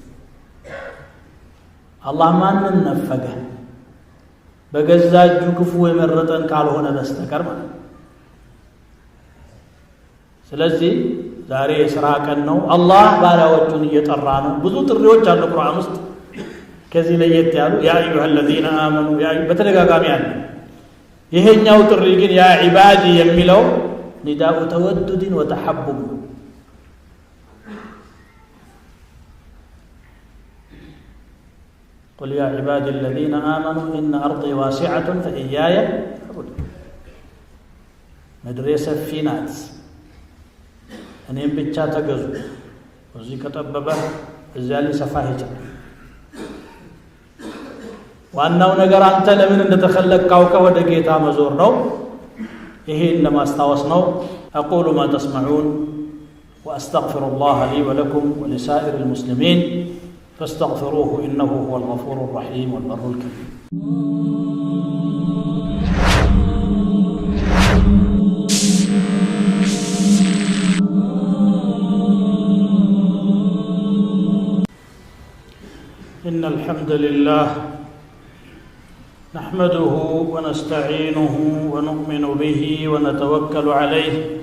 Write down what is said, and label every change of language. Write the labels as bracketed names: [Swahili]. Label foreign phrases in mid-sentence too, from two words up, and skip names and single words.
[Amharic] አላህ ማንን ነፈገ በገዛ እጁ ክፉ የመረጠን ካልሆነ በስተቀር ማለት ስለዚህ ዛሬ የሥራ ቀን ነው። አላህ ባሪያዎቹን እየጠራ ነው። ብዙ ጥሪዎች አሉ ቁርአን ውስጥ ከዚህ ለየት ያሉ [Arabic] يا أيها الذين آمنوا [Amharic] በተደጋጋሚ አለ። ይሄኛው ጥሪ ግን [Arabic] يا عبادي [Amharic] የሚለው [Arabic] نداء تودد وتحبب قل يا عبادي الذين آمنوا إن أرضي واسعة فإياي فاعبدون مدرسة في ناس [Amharic] እኔም ብቻ ተገዙ እዚህ ከጠበበ እዚያ ላይ ሰፋ ይችላል። ዋናው ነገር አንተ ለምን እንደተخلقው ወደ ጌታ መዞር ነው። ይሄን ለማስታወስ ነው። [Arabic] أقول ما تسمعون وأستغفر الله لي ولكم ولسائر المسلمين فاستغفروه إنه هو الغفور الرحيم والبر الكريم. إن الحمد لله نحمده ونستعينه ونؤمن به ونتوكل عليه